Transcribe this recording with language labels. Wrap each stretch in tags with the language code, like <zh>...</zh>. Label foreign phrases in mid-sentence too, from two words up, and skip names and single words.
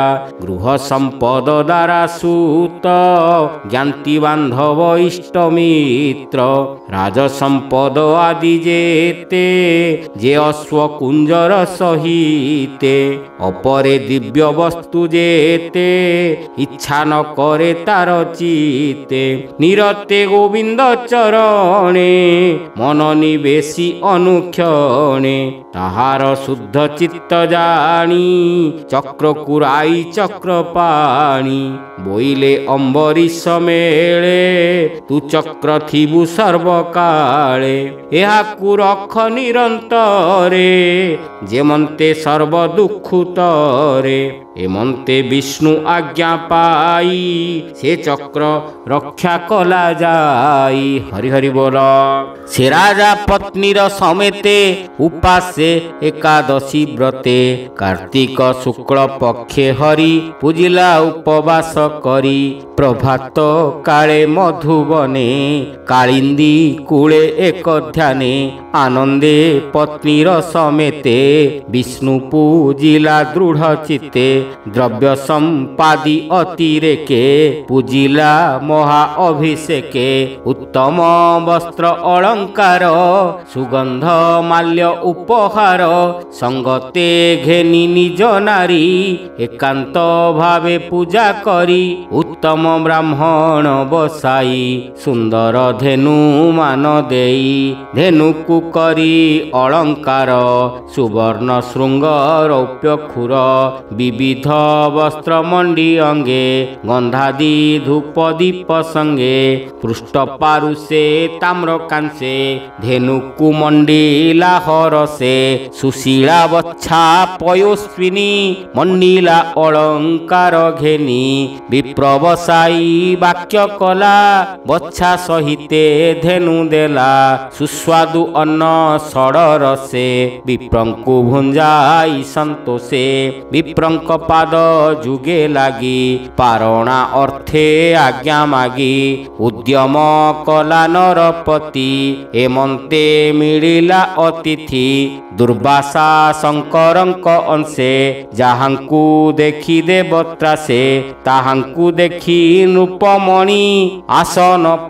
<or>ଗୃହ ସମ୍ପଦ ଦ୍ୱାରା ସୁତ ଜ୍ଞାନ୍ତି ବାନ୍ଧବ ଇଷ୍ଟମିତ୍ର। ରାଜ ସମ୍ପଦ ଆଦି ଯେତେ ଯେ ଅଶ୍ୱ କୁଞ୍ଜର ସହିତେ। ଅପରେ ଦିବ୍ୟ ବସ୍ତୁ ଯେତେ ଇଚ୍ଛା ନ କରେ ତାର ଚିତେ। ନିରତେ ଗୋବିନ୍ଦ ଚରଣେ ମନ ନିବେଶି ଅନୁକ୍ଷଣେ। ତାହାର ଶୁଦ୍ଧ ଚିତ୍ତ ଜାଣି ଚକ୍ର କୁରାଇ ଚକ୍ର ପାଣି। ବୋଇଲେ ଅମ୍ବରୀଷ ମେଲେ ତୁ ଚକ୍ର ଥିବୁ ସର୍ବକାଳେ। ଏହାକୁ ରଖ ନିରନ୍ତରେ ଯେମନ୍ତେ ସର୍ବ ଦୁଖୁତରେ। ଏମନ୍ତେ ବିଷ୍ଣୁ ଆଜ୍ଞା ପାଇ ସେ ଚକ୍ର ରକ୍ଷା କଲା ଯାଇ। ହରି ହରି ବୋଲ। ସେ ରାଜା ପତ୍ନୀର ସମେତେ ଉପାସେ ଏକାଦଶୀ ବ୍ରତେ। କାର୍ତ୍ତିକ ଶୁକ୍ଳ ପକ୍ଷେ ହରି ପୂଜିଲା ଉପବାସ କରି। ପ୍ରଭାତ କାଳେ ମଧୁବନେ କାଳିନ୍ଦୀ କୂଳେ ଏକ ଧ୍ୟାନେ। ଆନନ୍ଦେ ପତ୍ନୀର ସମେତେ ବିଷ୍ଣୁ ପୂଜିଲା ଦୃଢ଼ ଚିତ୍ତେ। ଦ୍ରବ୍ୟ ସମ୍ପାଦି ଅତିରେକେ ପୂଜିଲା ମହା ଅଭିଷେକେ। ଉତ୍ତମ ବସ୍ତ୍ର ଅଳଙ୍କାର ସୁଗନ୍ଧ ମାଲ୍ୟ ଉପହାର ସଙ୍ଗତେ ଘେନି ନିଜ ନାରୀ। ଏକାନ୍ତ ଭାବେ ପୂଜା କରି ଉତ୍ତମ ବ୍ରାହ୍ମଣ ବସାଇ। ସୁନ୍ଦର ଧେନୁ ମାନ ଦେଇ ଧେନୁକୁ କରି ଅଳଙ୍କାର। ସୁବର୍ଣ୍ଣ ଶୃଙ୍ଗ ରୌପ୍ୟ ଖୁର ବିବିଧ ବସ୍ତ୍ର ମଣ୍ଡି ଅଙ୍ଗେ। ଗନ୍ଧାଦି ଧୂପ ଦୀପ ସଙ୍ଗେ ପୃଷ୍ଠ ପାରୁଷେ ତାମ୍ର କାଂସେ। ଧେନୁକୁ ମଣ୍ଡିଲା ହରଷେ ସୁଶୀଳା ବଚ୍ଛା ପୟୋସ୍ବିନୀ ମଣ୍ଡିଲା ଅଳଙ୍କାର ଘେନି ବିପ୍ରବସାଇ ବାକ୍ୟ କଲା ବଚ୍ଛା ସହିତେ ଧେନୁ ଦେଲା ସୁସ୍ୱାଦୁ ଅନ୍ନ ଷଡ଼ ରସେ ବିପ୍ରଙ୍କୁ ଭୁଞ୍ଜାଇ ସନ୍ତୋଷେ ବିପ୍ରଙ୍କ ପାଦ ଯୁଗେ ଲାଗି ପାରଣା ଅର୍ଥେ ଆଜ୍ଞା ମାଗି ଉଦ୍ୟମ କଲା ନରପତି ଏମନ୍ତେ ମିଳିଲା ଅତିଥି ଦୁର୍ବାସା ଶଙ୍କରଙ୍କ ଅଂଶେ ଯାହାଙ୍କୁ ଦେଖି ଦେବତ୍ରାସେ ତାହାଙ୍କୁ ଦେଖି ନୃପମଣି ଆସନ</or>